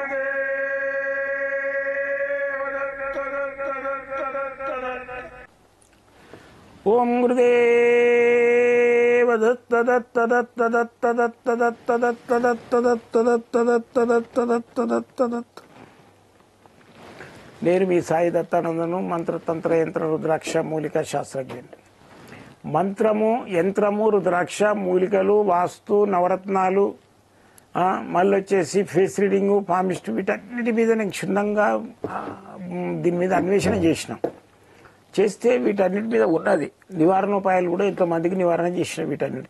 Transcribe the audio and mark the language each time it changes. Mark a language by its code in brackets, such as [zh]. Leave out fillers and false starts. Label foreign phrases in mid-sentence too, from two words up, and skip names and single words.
[sa] गुरुदेव दत्त दत्त दत्त दत्त दत्त ओम गुरुदेव दत्त दत्त दत्त दत्त दत्त दत्त दत्त दत्त दत्त दत्त दत्त दत्त दत्त दत्त दत्त [te] నేను మీ సాయి దత్తానందను మంత్రతంత్ర యంత్ర రుద్రాక్ష మూలిక శాస్త్రజ్ఞుడు. మంత్రము యంత్రము రుద్రాక్ష మూలికలు వాస్తు నవరత్నాలు మళ్ళీ వచ్చేసి [en] face reading [te] పామిస్ట్ వీటన్నిటి మీద నేను క్షుణ్ణంగా దీని మీద అన్వేషణ చేస్తే వీటన్నిటి మీద ఉన్నది నివారణోపాయాలు కూడా ఎంతోమందికి నివారణ చేసిన వీటన్నిటితో.